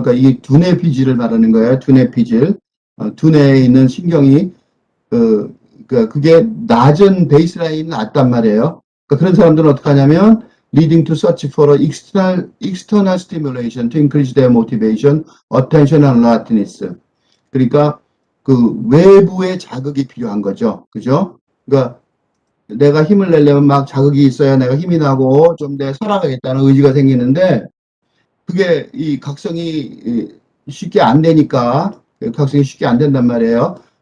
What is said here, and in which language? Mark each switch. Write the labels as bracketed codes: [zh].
[ko] 그러니까 이 두뇌 피질을 말하는 거예요. 두뇌 피질. 두뇌에 있는 신경이 그러니까 그게 낮은 베이스라인이 낮단 말이에요. 그러니까 그런 사람들은 어떻게 하냐면 [en] leading to search for external stimulation to increase their motivation, attention and alertness. [ko] 그러니까 그 외부의 자극이 필요한 거죠. 그죠? 그러니까 내가 힘을 내려면 막 자극이 있어야 내가 힘이 나고 좀 내 살아가겠다는 의지가 생기는데 그게 이 각성이 쉽게 안 되니까 각성이 쉽게 안 된단 말이에요.